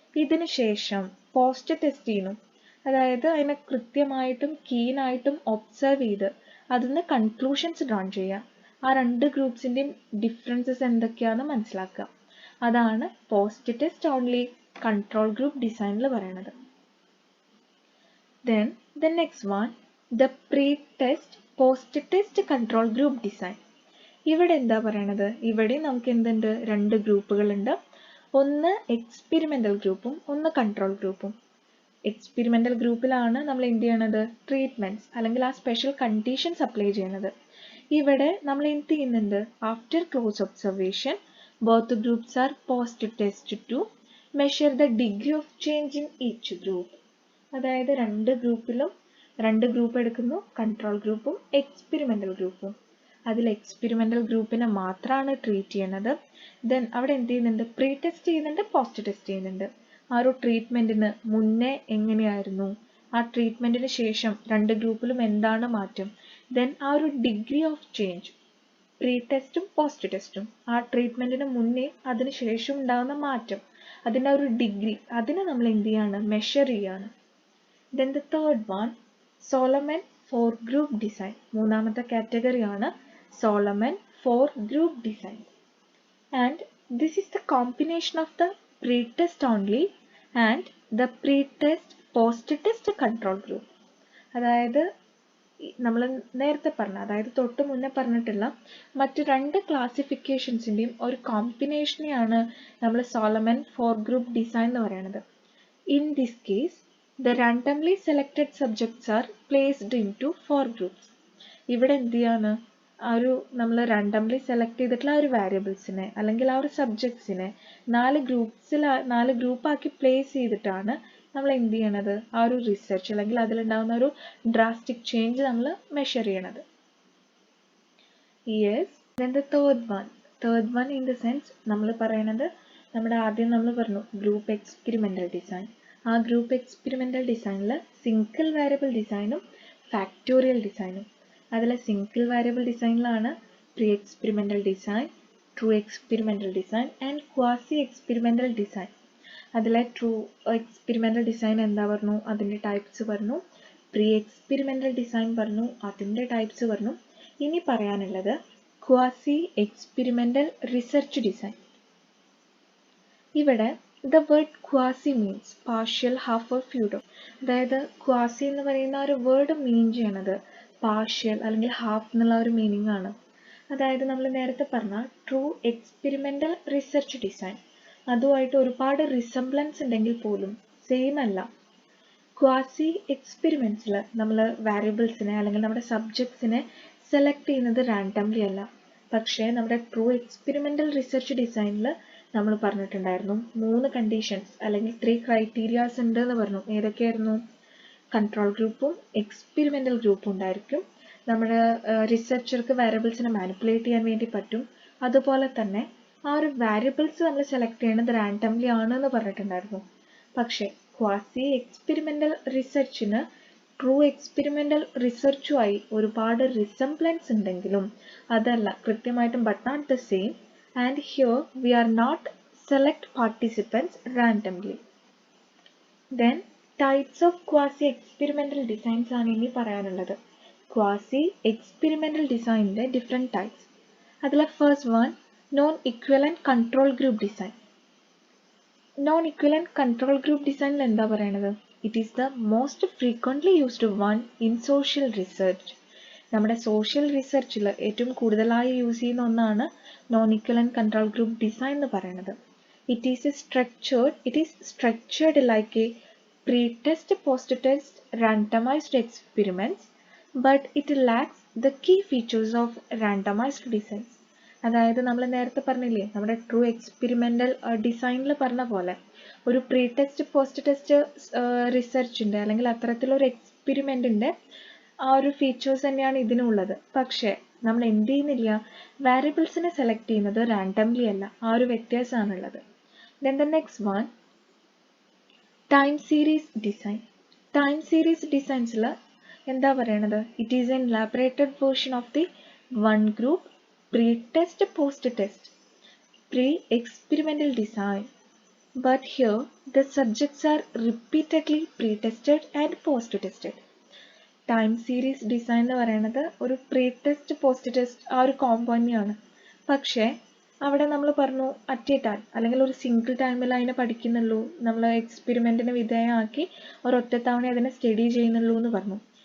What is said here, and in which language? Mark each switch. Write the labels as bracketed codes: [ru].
[ml] ഇതിന് ശേഷം post test ചെയ്യുന്നു. അതായത് അതിനെ കൃത്യമായിട്ടും കീനായിട്ടും ഒബ്സർവ് ചെയ്ത് അതിന് കൺക്ലൂഷൻസ് ഡ്രോൺ ചെയ്യുക. ആ 2 ഗ്രൂപ്പ്സിൻ്റെയും ഡിഫറൻസസ് എന്തൊക്കെയാണെന്ന് മനസ്സിലാക്കുക. അതാണ് post test only control group ഡിസൈനിൽ പറയുന്നത്. [en] Then the next one, the pre-test post-test control group design. [ml] ഇവിടെ എന്താ പറയണത്? ഇവിടെ നമുക്ക് എന്തുണ്ട്? 2 ഗ്രൂപ്പുകളുണ്ട്. ഒന്ന് എക്സ്പെരിമെൻ്റൽ ഗ്രൂപ്പും ഒന്ന് കൺട്രോൾ ഗ്രൂപ്പും. എക്സ്പെരിമെൻ്റൽ ഗ്രൂപ്പിലാണ് നമ്മൾ എന്ത് ചെയ്യണത്? ട്രീറ്റ്മെൻറ്റ്സ് അല്ലെങ്കിൽ ആ സ്പെഷ്യൽ കണ്ടീഷൻസ് അപ്ലൈ ചെയ്യുന്നത്. ഇവിടെ നമ്മൾ എന്ത് ചെയ്യുന്നുണ്ട്? [en] After close observation both groups are post test to measure the degree of change in each group. [ml] അതായത് 2 ഗ്രൂപ്പിലും 2 ഗ്രൂപ്പ് എടുക്കുന്നു, കൺട്രോൾ ഗ്രൂപ്പും എക്സ്പെരിമെൻ്റൽ ഗ്രൂപ്പും. അതിൽ എക്സ്പെരിമെൻ്റൽ ഗ്രൂപ്പിനെ മാത്രമാണ് ട്രീറ്റ് ചെയ്യണത്. ദെൻ അവിടെ എന്ത് ചെയ്യുന്നുണ്ട്? പ്രീ ടെസ്റ്റ് ചെയ്യുന്നുണ്ട്, പോസ്റ്റ് ടെസ്റ്റ് ചെയ്യുന്നുണ്ട്. ആ ഒരു ട്രീറ്റ്മെൻറ്റിന് മുന്നേ എങ്ങനെയായിരുന്നു, ആ ട്രീറ്റ്മെൻറ്റിന് ശേഷം 2 ഗ്രൂപ്പിലും എന്താണ് മാറ്റം, ദെൻ ആ ഒരു ഡിഗ്രി ഓഫ് ചേഞ്ച്, പ്രീ ടെസ്റ്റും പോസ്റ്റ് ടെസ്റ്റും, ആ ട്രീറ്റ്മെൻറ്റിന് മുന്നേ അതിന് ശേഷം ഉണ്ടാകുന്ന മാറ്റം, അതിൻ്റെ ഒരു ഡിഗ്രി, അതിനെ നമ്മൾ എന്ത് ചെയ്യാണ്? മെഷർ ചെയ്യാണ്. [en] Then the third one, Solomon 4 group design. [ml] മൂന്നാമത്തെ കാറ്റഗറിയാണ് Solomon 4 group design. [en] And this is the combination of the pre-test only and the pre-test post-test control group. [ml] അതായത് നമ്മൾ നേരത്തെ പറഞ്ഞ, അതായത് തൊട്ട് മുന്നേ പറഞ്ഞിട്ടുള്ള മറ്റ് 2 ക്ലാസിഫിക്കേഷൻസിൻ്റെയും ഒരു കോമ്പിനേഷനെയാണ് നമ്മൾ സോളമൻ 4 ഗ്രൂപ്പ് ഡിസൈൻ എന്ന് പറയുന്നത്. [en] In this case, the randomly selected subjects are placed into 4 groups. [ml] ഇവിടെ എന്ത് ചെയ്യാണ്? ആ ഒരു നമ്മൾ റാൻഡംലി സെലക്ട് ചെയ്തിട്ടുള്ള ആ ഒരു വാരിയബിൾസിനെ അല്ലെങ്കിൽ ആ ഒരു സബ്ജക്ട്സിനെ 4 ഗ്രൂപ്പാക്കി പ്ലേസ് ചെയ്തിട്ടാണ് നമ്മൾ എന്ത് ചെയ്യണത്? ആ ഒരു റിസർച്ച് അല്ലെങ്കിൽ അതിലുണ്ടാകുന്ന ഒരു ഡ്രാസ്റ്റിക് ചേഞ്ച് നമ്മൾ മെഷർ ചെയ്യണത്. Yes. [en] then the third one in the sense [ml] നമ്മൾ പറയണത്, നമ്മുടെ ആദ്യം നമ്മൾ പറഞ്ഞു ഗ്രൂപ്പ് എക്സ്പെരിമെൻ്റൽ ഡിസൈൻ. ആ ഗ്രൂപ്പ് എക്സ്പെരിമെൻ്റൽ ഡിസൈനിൽ സിംഗിൾ വാരിയബിൾ ഡിസൈനും ഫാക്ടോറിയൽ ഡിസൈനും. അതിൽ single variable ഡിസൈനിലാണ് pre experimental design, true experimental design and quasi experimental design. അതിലെ ട്രൂ എക്സ്പെരിമെൻ്റൽ ഡിസൈൻ എന്താ പറഞ്ഞു? അതിൻ്റെ ടൈപ്സ് പറഞ്ഞു. പ്രീ എക്സ്പെരിമെൻ്റൽ ഡിസൈൻ പറഞ്ഞു, അതിൻ്റെ ടൈപ്സ് പറഞ്ഞു. ഇനി പറയാനുള്ളത് ക്വാസി എക്സ്പെരിമെൻ്റൽ റിസർച്ച് ഡിസൈൻ. ഇവിടെ [en] the word quasi means partial, half or few. [ml] അതായത് ക്വാസി എന്ന് പറയുന്ന ഒരു വേർഡ് മീൻ ചെയ്യണത് പാർഷ്യൽ അല്ലെങ്കിൽ ഹാഫ് എന്നുള്ള ഒരു മീനിങ് ആണ്. അതായത് നമ്മൾ നേരത്തെ പറഞ്ഞ ട്രൂ എക്സ്പെരിമെൻ്റൽ റിസർച്ച് ഡിസൈൻ അതുമായിട്ട് ഒരുപാട് റിസംബ്ലൻസ് ഉണ്ടെങ്കിൽ പോലും സെയിം അല്ല. ക്വാസി എക്സ്പെരിമെൻറ്റ്സിൽ നമ്മൾ വാരിയബിൾസിനെ അല്ലെങ്കിൽ നമ്മുടെ സബ്ജക്ട്സിനെ സെലക്ട് ചെയ്യുന്നത് റാൻഡംലി അല്ല. പക്ഷേ നമ്മുടെ ട്രൂ എക്സ്പെരിമെൻ്റൽ റിസർച്ച് ഡിസൈനിൽ നമ്മൾ പറഞ്ഞിട്ടുണ്ടായിരുന്നു 3 കണ്ടീഷൻസ് അല്ലെങ്കിൽ 3 ക്രൈറ്റീരിയാസ് ഉണ്ട് എന്ന് പറഞ്ഞു. ഏതൊക്കെയായിരുന്നു? കൺട്രോൾ ഗ്രൂപ്പും എക്സ്പെരിമെൻ്റൽ ഗ്രൂപ്പും ഉണ്ടായിരിക്കും. നമ്മുടെ റിസർച്ചർക്ക് വാരിയബിൾസിനെ മാനിപ്പുലേറ്റ് ചെയ്യാൻ വേണ്ടി പറ്റും. അതുപോലെ തന്നെ ആ ഒരു വാരിയബിൾസ് നമ്മൾ സെലക്ട് ചെയ്യണത് റാൻഡംലി ആണെന്ന് പറഞ്ഞിട്ടുണ്ടായിരുന്നു. പക്ഷേ ക്വാസി എക്സ്പെരിമെൻ്റൽ റിസർച്ചിന് ട്രൂ എക്സ്പെരിമെൻ്റൽ റിസർച്ചുമായി ഒരുപാട് റിസംബ്ലൻസ് ഉണ്ടെങ്കിലും അതല്ല കൃത്യമായിട്ടും [en] But not the same. And here we are not select participants randomly. Then types of quasi experimental designs [ml] ആണ് ഇനി പറയാനുള്ളത്. Quasi experimental ഡിസൈനിൻ്റെ different types. അതിലെ first one non equivalent control group design. Non equivalent control group ഡിസൈനിൽ എന്താ പറയണത്? [en] It is the most frequently used one in social research. [ml] നമ്മുടെ social റിസർച്ചിൽ ഏറ്റവും കൂടുതലായി യൂസ് ചെയ്യുന്ന ഒന്നാണ് non equivalent control group design എന്ന് പറയുന്നത്. [en] It is structured like a pre test post test randomized experiments but it lacks the key features of randomized design. [ml] അതായത് നമ്മൾ നേരത്തെ പറഞ്ഞില്ലേ നമ്മുടെ ട്രൂ എക്സ്പെരിമെൻ്റൽ ഡിസൈനിൽ പറഞ്ഞ പോലെ ഒരു പ്രീ ടെസ്റ്റ് പോസ്റ്റ് ടെസ്റ്റ് റിസർച്ചിൻ്റെ അല്ലെങ്കിൽ അത്തരത്തിലൊരു എക്സ്പെരിമെൻറ്റിൻ്റെ ആ ഒരു ഫീച്ചേഴ്സ് തന്നെയാണ് ഇതിനുള്ളത്. പക്ഷേ നമ്മൾ എന്ത് ചെയ്യുന്നില്ല, വാരിയബിൾസിനെ സെലക്ട് ചെയ്യുന്നത് റാൻഡംലി അല്ല, ആ ഒരു വ്യത്യാസമാണുള്ളത്. [en] Then the next one, time series design. Time series designsൽ [ml] എന്താ പറയണത്, [en] It is an elaborated version of the one group pre-test post-test pre-experimental design, but here the subjects are repeatedly pre-tested and post-tested. [ml] Time series design എന്ന് പറയുന്നത് ഒരു pre test post test ആ ഒരു കോമ്പോനെയാണ്. പക്ഷേ അവിടെ നമ്മൾ പറഞ്ഞു [en] at a time [ml] അല്ലെങ്കിൽ ഒരു സിംഗിൾ ടൈമിൽ അതിനെ പഠിക്കുന്നുള്ളൂ, നമ്മൾ എക്സ്പെരിമെൻറ്റിന് വിധേയമാക്കി ഒരൊറ്റ തവണ അതിനെ സ്റ്റഡി ചെയ്യുന്നുള്ളൂ എന്ന് പറഞ്ഞു.